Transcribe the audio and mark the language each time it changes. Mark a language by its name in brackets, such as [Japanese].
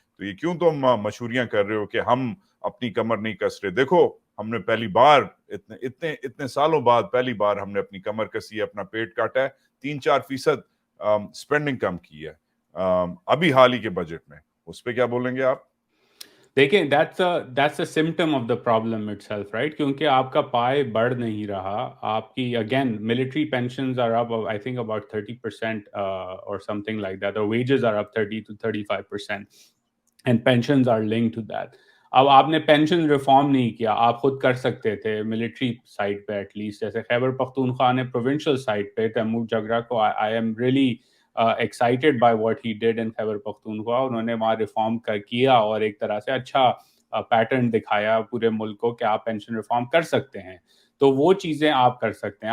[Urdu] تو یہ کیوں تم مشہوریاں کر رہے ہو کہ ہم اپنی کمر نہیں کس رہے؟ دیکھو ہم نے پہلی بار اتنے سالوں بعد پہلی بار ہم نے اپنی کمر کسی ہے, اپنا پیٹ کاٹا ہے, 3-4% اسپینڈنگ کم کی ہے ابھی حال ہی کے بجٹ میں. اس پہ کیا بولیں گے آپ؟ [English] دیکھیں that's a symptom of the problem itself, right? [Urdu] کیونکہ آپ کا پائے بڑھ نہیں رہا. آپ کی [English] again military pensions are up I think about 30% or something like that, or wages are up 30-35% and pensions are linked to that. [Urdu] اب آپ نے پینشن ریفارم نہیں کیا, آپ خود کر سکتے تھے ملٹری سائڈ پہ ایٹ لیسٹ, جیسے خیبر پختونخوا نے پروونشل سائڈ پہ تیمور جگرا کو [English] I am really excited by what he did in [Urdu] Khyber Pakhtunkhwa. انہوں نے وہاں ریفارم کیا اور ایک طرح سے اچھا پیٹرن دکھایا پورے ملک کو کہ آپ پینشن ریفارم کر سکتے ہیں, تو وہ چیزیں آپ کر سکتے ہیں.